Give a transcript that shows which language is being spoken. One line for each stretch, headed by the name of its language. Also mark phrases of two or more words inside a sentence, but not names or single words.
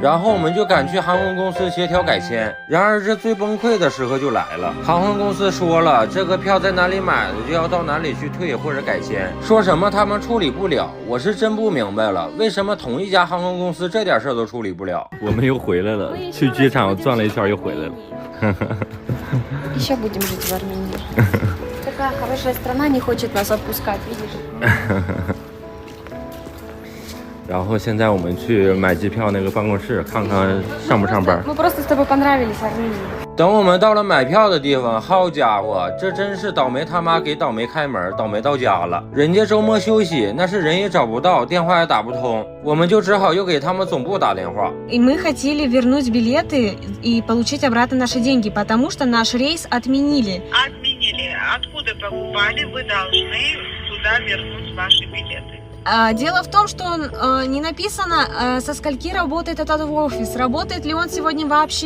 Chinese: 然后我们就赶去航空公司协调改签。然而这最崩溃的时刻就来了，航空公司说了，这个票在哪里买的就要到哪里去退或者改签，说什么他们处理不了。我是真不明白了，为什么同一家航空公司这点事儿都处理不了？我们又回来了，去机场转了一圈又回来了。
Russian: Еще будем жить в Армении. Такая хорошая страна не хочет нас отпускать, видишь?
Chinese: 然后现在我们去买机票那个办公室，看看上不上班。
Russian: Мы просто с тобой понравились, Армения.
Chinese: 等我们到了买票的地方，好家伙，这真是倒霉他妈给倒霉开门，倒霉到家了。人家周末休息，那是人也找不到，电话也打不通，我们就只好又给他们总部打电话。
Russian: И мы хотели вернуть билеты и получить обратно наши деньги, потому что наш рейс отменили. Отменили. Откуда покупали? Вы должны туда вернуть ваши билеты. Дело в том, что не написано, со скольки работает этот офис, работает ли он сегодня вообще.